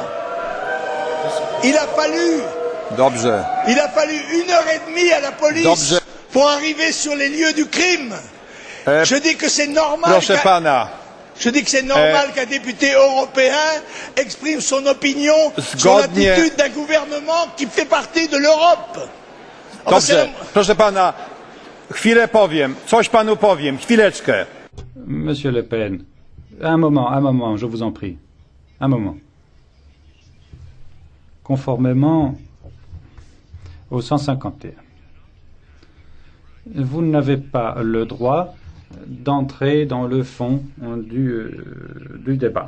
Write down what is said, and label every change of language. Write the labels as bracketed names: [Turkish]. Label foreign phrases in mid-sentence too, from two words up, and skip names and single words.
[French] Il a fallu 1h30 à la police pour arriver sur les lieux du crime. Je dis que c'est normal. Je dis que c'est normal qu'un député européen exprime son opinion sur l'attitude d'un gouvernement qui fait partie de l'Europe. [Polish] Dobrze, proszę pana, chwilę powiem, coś panu powiem, chwileczkę. [French] Monsieur Le Pen, un moment, je vous en prie. Un moment. Conformément au 151, vous n'avez pas le droit d'entrer dans le fond du débat.